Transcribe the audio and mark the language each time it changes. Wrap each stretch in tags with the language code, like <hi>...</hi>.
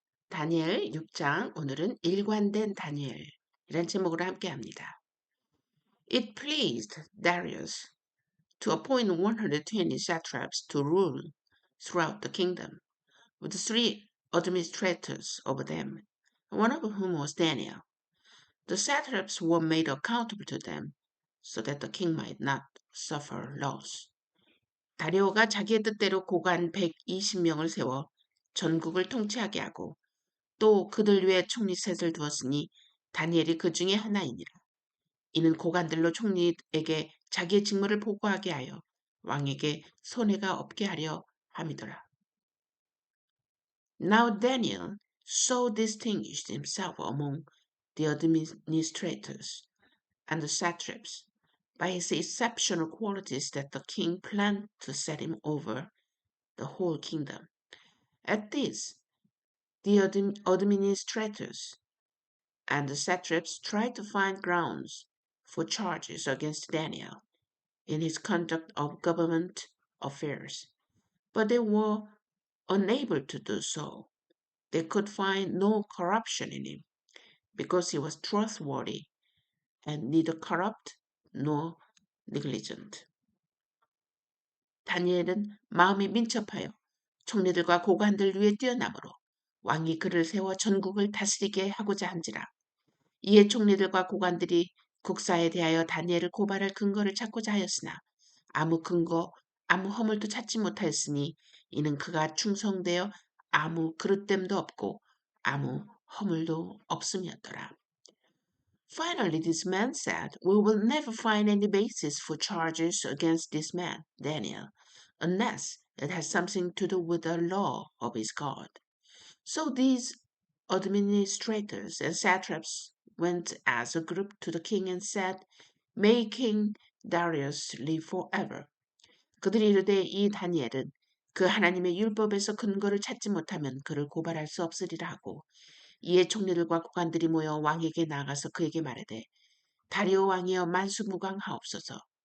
<ko>다니엘 6장, 오늘은 일관된 다니엘이란 제목으로 함께 합니다.</ko> <en>It pleased Darius to appoint 120 satraps to rule throughout the kingdom, with three administrators over them, one of whom was Daniel. The satraps were made accountable to them, so that the king might not suffer loss.</en> <ko>다리오가 자기의 뜻대로 고관 120명을 세워 전국을 통치하게 하고 또 그들 위에 총리 셋을 두었으니 다니엘이 그 중에 하나이니라. 이는 고관들로 총리에게 자기의 직무를 보고하게 하여 왕에게 손해가 없게 하려 함이더라.</ko> <en>Now Daniel so distinguished himself among the administrators and the satraps by his exceptional qualities that the king planned to set him over the whole kingdom. At this, the administrators and the satraps tried to find grounds for charges against Daniel in his conduct of government affairs, but they were unable to do so. They could find no corruption in him because he was trustworthy and neither corrupt nor negligent.</en> <ko>다니엘은 마음이 민첩하여 총리들과 고관들 위에 뛰어나므로 왕이 그를 세워 전국을 다스리게 하고자 한지라. 이에 총리들과 고관들이 국사에 대하여 다니엘을 고발할 근거를 찾고자 하였으나 아무 근거, 아무 허물도 찾지 못하였으니 이는 그가 충성되어 아무 그릇됨도 없고 아무 허물도 없음이었더라.</ko> <en>Finally, this man said, "We will never find any basis for charges against this man, Daniel, unless it has something to do with the law of his God." So these administrators and satraps went as a group to the king and said, "May King Darius live forever."</en> <ko>그들이 이르되 이 다니엘은 그 하나님의 율법에서 근거를 찾지 못하면 그를 고발할 수 없으리라 하고 이에 총리들과 고관들이 모여 왕에게 나아가서 그에게 말하되 다리오 왕이여 만수무강하옵소서.</ko>